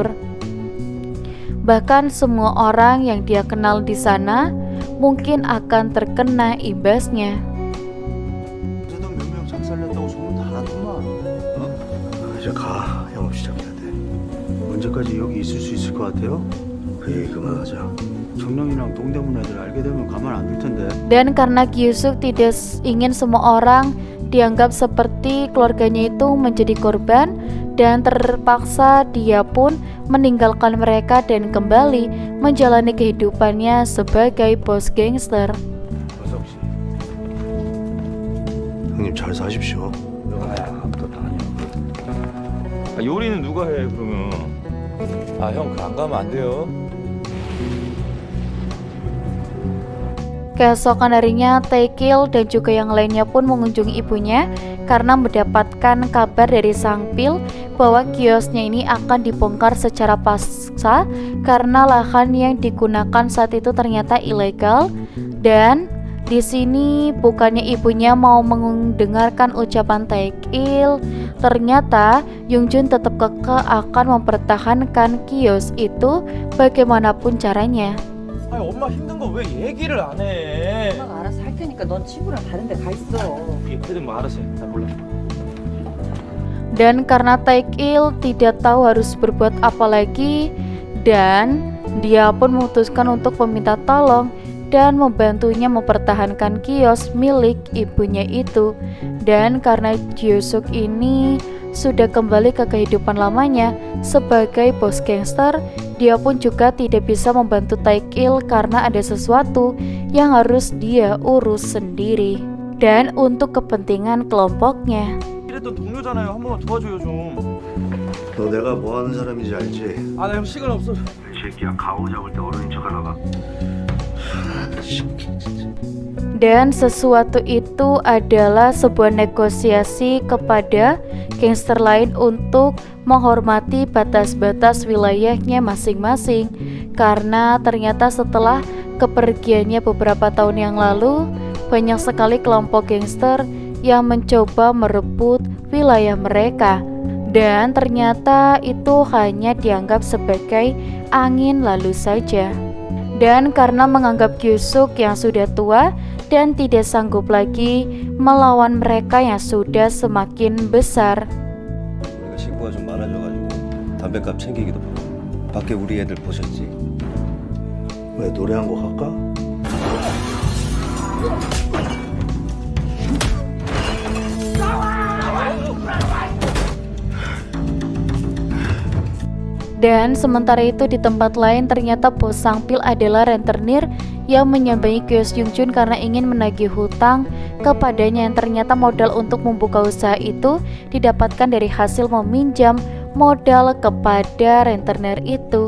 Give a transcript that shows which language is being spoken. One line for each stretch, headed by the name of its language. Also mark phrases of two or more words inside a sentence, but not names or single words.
Indonesian: Bahkan semua orang yang dia kenal di sana mungkin akan terkena imbasnya.
Korean: 몇 명 작살냈다고 소문 다 났구만. 이제 가. 영업 시작해야 돼. 언제까지 여기 있을 수 있을 것 같아요? 그 얘기 그만하자. 정령이랑 동대문 애들 알게 되면 가만 안 둘 텐데.
Indonesian: Dan karena Yusuf tidak ingin semua orang dianggap seperti keluarganya itu menjadi korban, dan terpaksa dia pun meninggalkan mereka dan kembali menjalani kehidupannya sebagai bos gangster.
Korean: 권석 씨. 형님 잘 사십시오. 아야 아무것도 아니야. 아, 요리는 누가 해 그러면? 아, 형, 그 안 가면 안 돼요.
Indonesian: Keesokan harinya, Taekil dan juga yang lainnya pun mengunjungi ibunya karena mendapatkan kabar dari Sang Pil bahwa kiosnya ini akan dibongkar secara paksa karena lahan yang digunakan saat itu ternyata ilegal. Dan di sini bukannya ibunya mau mendengarkan ucapan Taekil, ternyata Yongjun tetap kekeh akan mempertahankan kios itu bagaimanapun caranya.
Korean: 아니, 엄마 힘든 거 왜 얘기를 안 해? 엄마가 알아서 할 테니까 넌 친구랑 다른 데 가 있어. 얘기든 뭐 알아서 해. 나 몰라.
Indonesian: Dan karena Taekil tidak tahu harus berbuat apa lagi, dan dia pun memutuskan untuk meminta tolong dan membantunya mempertahankan kios milik ibunya itu. Dan karena Gyosuk ini sudah kembali ke kehidupan lamanya sebagai bos gangster, dia pun juga tidak bisa membantu Taekil karena ada sesuatu yang harus dia urus sendiri dan untuk kepentingan kelompoknya.
Korean: 이랬던 동료잖아요. 한 번만 도와줘요 좀. 너 내가 뭐 하는 사람인지 알지? 아, 나 형 시간 없어. 이 새끼야 가오 잡을 때 어른인 척 하다가.
Indonesian: Dan sesuatu itu adalah sebuah negosiasi kepada gangster lain untuk menghormati batas-batas wilayahnya masing-masing. Karena ternyata setelah kepergiannya beberapa tahun yang lalu, banyak sekali kelompok gangster yang mencoba merebut wilayah mereka. Dan ternyata itu hanya dianggap sebagai angin lalu saja. Dan karena menganggap Gyosuk yang sudah tua dan tidak sanggup lagi melawan mereka yang sudah semakin besar.
Korean: 우리가 식구가 좀 많아져가지고 담배값 챙기기도 바빠. 밖에 우리 애들 보셨지? 왜 노래 한 곡 할까?
Indonesian: Dan sementara itu di tempat lain ternyata bos Sang Pil adalah rentenir yang menyambangi kios Yongjun karena ingin menagih hutang kepadanya, yang ternyata modal untuk membuka usaha itu didapatkan dari hasil meminjam modal kepada rentenir itu.